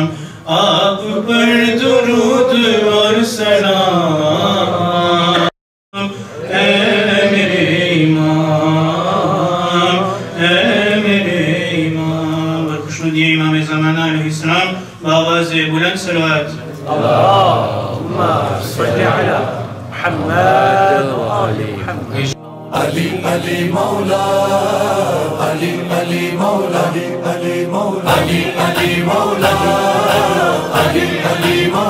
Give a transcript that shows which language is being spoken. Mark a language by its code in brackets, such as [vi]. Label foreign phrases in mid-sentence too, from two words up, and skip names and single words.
[ur] آپ پر درود اور سلام اے میرے امام، اے میرے امام. اور خوشنودی امام زمانہ علیہ السلام بآوازِ بلند صلوات. [ar] اللهم صل على محمد وآل محمد. علي علي مولا علي علي مولا علي علي مولا علي علي مولا علي علي